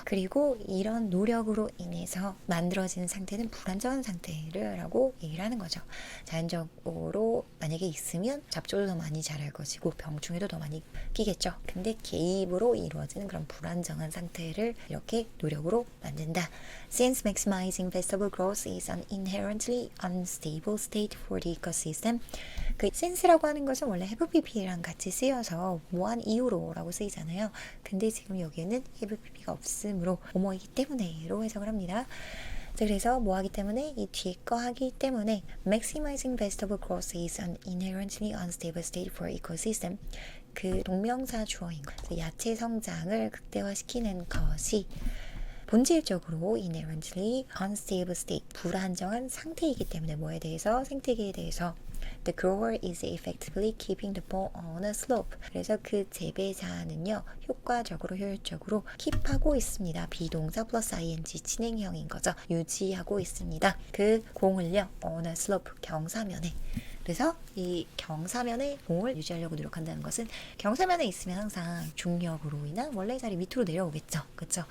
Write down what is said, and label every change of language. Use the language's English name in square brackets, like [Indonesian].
[Korean] 그리고 이런 노력으로 인해서 만들어지는 상태는 불안정한 상태라고 얘기를 하는 거죠. 자연적으로 만약에 있으면 잡초도 더 많이 자랄 것이고 병충해도 더 많이 끼겠죠. 근데 개입으로 이루어지는 그런 불안정한 상태를 이렇게 노력으로 만든다. [English] Since maximizing vegetable growth is an inherently unstable state for the ecosystem, [Korean] 그 since라고 하는 것은 원래 have pp랑 같이 쓰여서 뭐한 이유로 라고 쓰이잖아요. 근데 지금 여기에는 have pp가 없으므로 뭐뭐이기 때문에로 해석을 합니다. 자, 그래서 뭐 하기 때문에 이 뒤에 거 하기 때문에 [English] maximizing vegetable growth is an inherently unstable state for ecosystem. [Korean] 그 동명사 주어인 것, 야채 성장을 극대화시키는 것이 본질적으로 [English] inherently unstable state, [Korean] 불안정한 상태이기 때문에 뭐에 대해서? 생태계에 대해서 [English] The grower is effectively keeping the ball on a slope. [Korean] 그래서 그 재배자는요, 효과적으로, 효율적으로 keep하고 있습니다. 비동사 플러스 ing 진행형인 거죠. 유지하고 있습니다. 그 공을요, [English] on a slope, [Korean] 경사면에. 그래서 이 경사면에 공을 유지하려고 노력한다는 것은 경사면에 있으면 항상 중력으로 인한 원래 자리 밑으로 내려오겠죠. 그렇죠?